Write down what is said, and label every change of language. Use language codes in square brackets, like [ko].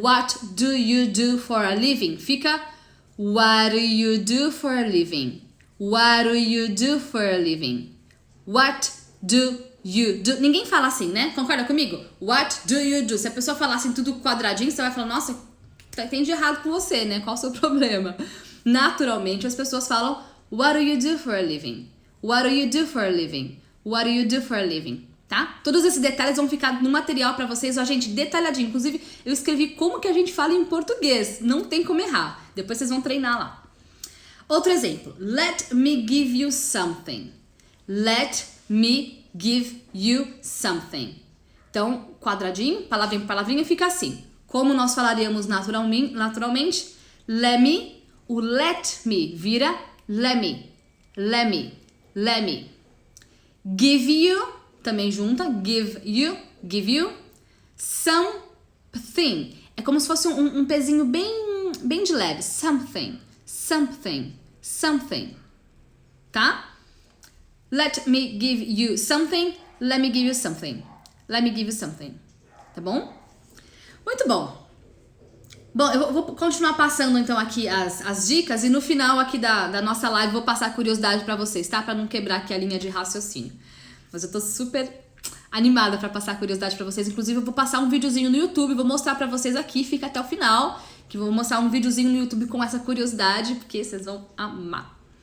[en] What do you do for a living? Fica what do you do for a living? What do you do for a living? What do you do? [pt] Ninguém fala assim, né? Concorda comigo? [en] What do you do? [pt] Se a pessoa falar assim tudo quadradinho, você vai falar, nossa, tem de errado com você, né? Qual o seu problema? Naturalmente, as pessoas falam [en] what do you do for a living? What do you do for a living? What do you do for a living? [pt] Tá? Todos esses detalhes vão ficar no material pra vocês, ó, gente, detalhadinho. Inclusive, eu escrevi como que a gente fala em português. Não tem como errar. Depois vocês vão treinar lá. Outro exemplo. [en] Let me give you something. Let me give you something. [pt] Então, quadradinho, palavrinha por palavrinha, fica assim. Como nós falaríamos naturalmente, [en] let me, [pt] o let me vira let me, let me, let me. [en] Give you, [pt] também junta, [en] give you, something. [pt] É como se fosse um pezinho bem de leve. [en] Something, something, something. Tá? Let me give you something, let me give you something. Let me give you something. [pt] Tá bom? Muito bom. Bom, eu vou continuar passando então aqui as dicas e no final aqui da nossa live vou passar curiosidade pra vocês, tá? Pra não quebrar aqui a linha de raciocínio. Mas eu tô super animada pra passar curiosidade pra vocês. Inclusive eu vou passar um videozinho no YouTube, vou mostrar pra vocês aqui, fica até o final, que eu vou mostrar um videozinho no YouTube com essa curiosidade, porque vocês vão amar.